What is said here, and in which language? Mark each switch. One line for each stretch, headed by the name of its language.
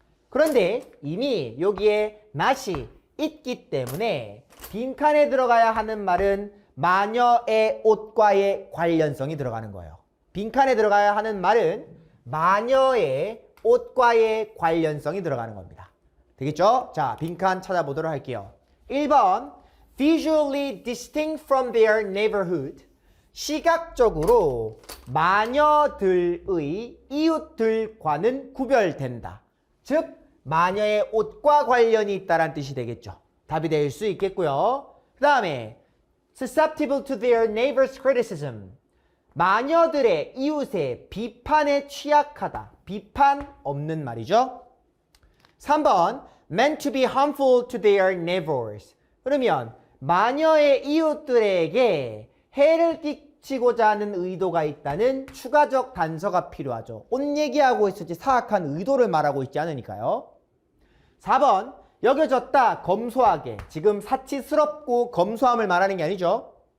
Korean: 그런데 이미 여기에 not이 있기 때문에 빈칸에 들어가야 하는 말은 마녀의 옷과의 관련성이 들어가는 거예요. 빈칸에 들어가야 하는 말은 마녀의 옷과의 관련성이 들어가는 겁니다. 되겠죠? 자, 빈칸 찾아보도록 할게요.
English: 1번 visually distinct from their neighborhood.
Korean: 시각적으로 마녀들의 이웃들과는 구별된다. 즉 마녀의 옷과 관련이 있다는 뜻이 되겠죠. 답이 될 수 있겠고요.
English: 그 다음에 susceptible to their neighbor's criticism.
Korean: 마녀들의 이웃의 비판에 취약하다. 비판 없는 말이죠.
English: 3번 meant to be harmful to their neighbors.
Korean: 그러면 마녀의 이웃들에게 해를 끼치고자 하는 의도가 있다는 추가적 단서가 필요하죠. 옷 얘기하고 있을지 사악한 의도를 말하고 있지 않으니까요. 4번 여겨졌다 검소하게. 지금 사치스럽고 검소함을 말하는 게 아니죠.